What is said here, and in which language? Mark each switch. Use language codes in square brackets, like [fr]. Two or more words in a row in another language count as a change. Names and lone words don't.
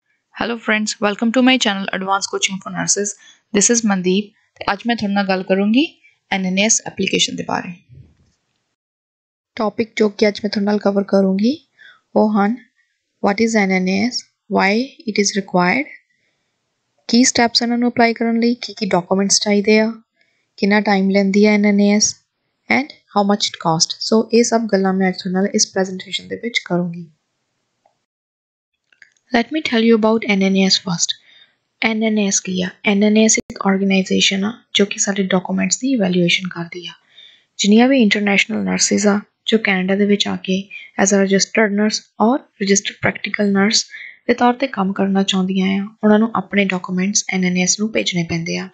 [en] Hello friends, welcome to my channel Advanced Coaching for Nurses. This is Mandeep [pa] ਤੇ ਅੱਜ ਮੈਂ ਤੁਹਾਡੇ ਨਾਲ ਗੱਲ ਕਰੂੰਗੀ NNAS ਐਪਲੀਕੇਸ਼ਨ ਦੇ ਬਾਰੇ। ਟੌਪਿਕ ਜੋ ਕਿ ਅੱਜ ਮੈਂ ਤੁਹਾਡੇ ਨਾਲ ਕਵਰ ਕਰੂੰਗੀ ਉਹ ਹਨ [en] what is NNAS, why it is required, [pa] ਕੀ ਸਟੈਪਸ ਇਹਨਾਂ ਨੂੰ ਅਪਲਾਈ ਕਰਨ ਲਈ ਕੀ ਡਾਕੂਮੈਂਟਸ ਚਾਹੀਦੇ ਆ, ਕਿੰਨਾ ਟਾਈਮ ਲੈਂਦੀ ਹੈ [en] NNAS and how much it cost। [pa] ਸੋ ਇਹ ਸਭ ਗੱਲਾਂ ਮੈਂ ਅੱਜ ਤੁਹਾਡੇ ਨਾਲ ਇਸ ਪ੍ਰੈਜੈਂਟੇਸ਼ਨ ਦੇ ਵਿੱਚ ਕਰੂੰਗੀ। [en] Let me tell you about NNAS first। [pa] NNAS ਕੀ ਆ? NNAS ਇੱਕ ਆਰਗੇਨਾਈਜੇਸ਼ਨ ਆ ਜੋ ਕਿ ਸਾਡੇ ਡਾਕੂਮੈਂਟਸ ਦੀ ਇਵੈਲੂਏਸ਼ਨ ਕਰਦੀ ਆ। ਜਿੰਨੀਆਂ ਵੀ [en] international nurses [pa] ਆ ਜੋ ਕੈਨੇਡਾ ਦੇ ਵਿੱਚ ਆ ਕੇ [en] as a registered nurse or registered practical nurse [pa] ਦੇ ਤੌਰ ਤੇ ਕੰਮ ਕਰਨਾ ਚਾਹੁੰਦੀਆਂ ਆ, ਉਹਨਾਂ ਨੂੰ ਆਪਣੇ ਡਾਕੂਮੈਂਟਸ NNAS ਨੂੰ ਭੇਜਣੇ ਪੈਂਦੇ ਆ।